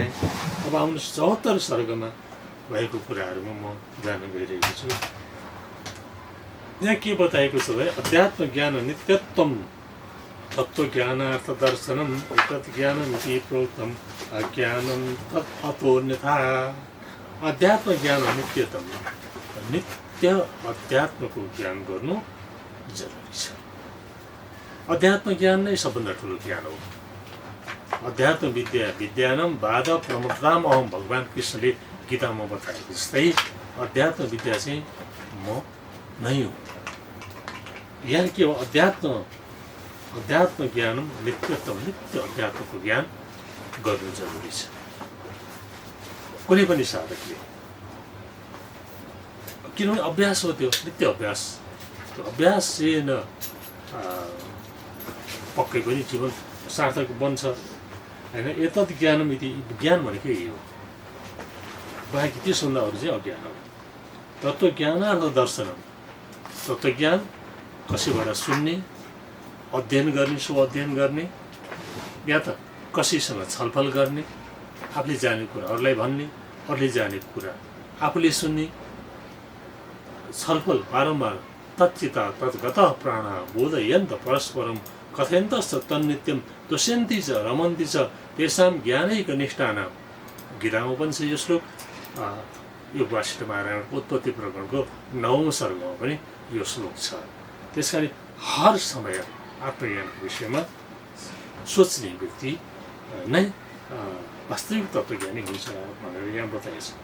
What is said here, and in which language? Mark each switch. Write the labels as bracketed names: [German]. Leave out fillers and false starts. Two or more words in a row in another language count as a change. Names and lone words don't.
[Nepali] अब आउनुहोस् 74 सर्गमा भएको कुराहरूमा म जान गइरहेको छु। यहाँ के बताएको छ भने [Sanskrit] अध्यात्म ज्ञान नित्यत्वम तत्त्वज्ञानार्थ दर्शनम तत् ज्ञानमिति प्रोक्तम अज्ञानम तत् अतोऽन्यथा। अध्यात्म ज्ञान नित्यतम, [Nepali] नित्य अध्यात्मको ज्ञान गर्नु जरुरी छ। अध्यात्म ज्ञान नै सबभन्दा ठुलो ज्ञान हो। [Sanskrit] अध्यात्म विद्या विद्यानम बाध प्रमुखताम अहम, [Nepali] भगवान् कृष्णले गीतामा बताएको जस्तै अध्यात्म विद्या चाहिँ म नै हो। यहाँ के हो? [Sanskrit] अध्यात्म ज्ञानम नित्यत्वम, [Nepali] नित्य अध्यात्मको ज्ञान गर्नु जरुरी छ कुनै पनि साधकले। किनभने अभ्यास हो, त्यो नित्य अभ्यास। त्यो अभ्यास चाहिँ न पक्कै पनि जीवन सार्थक बन्छ होइन। [Sanskrit] एतत् ज्ञानम इति, [Nepali] ज्ञान भनेकै यही हो, बाँकी त्यसभन्दा अरू चाहिँ अज्ञान हो। [Sanskrit] तत्त्वज्ञानार्थ दर्शनम, [Nepali] तत्त्वज्ञान कसैबाट सुन्ने, अध्ययन गर्ने, सो अध्ययन गर्ने, या त कसैसँग छलफल गर्ने, आफूले जानेको कुरा अरूलाई भन्ने, अरूले जानेको कुरा आफूले सुन्ने, छलफल बारम्बार। [Sanskrit] तच्चिता तद्गत प्राण बोधयन्त परस्परम कथयन्तश्च तन्नित्यम तुष्यन्ति च रमन्ति च तेषां ज्ञानैक निष्ठानाम। [Nepali] गीतामा पनि छ यो श्लोक, यो वासिष्ठ महारायणको उत्पत्ति प्रकरणको 9औं सर्गमा पनि यो श्लोक छ। त्यस कारण हर समय आत्मज्ञानको विषयमा सोच्ने व्यक्ति नै वास्तविक तत्त्वज्ञानी हुन्छ भनेर यहाँ बताइएको छ।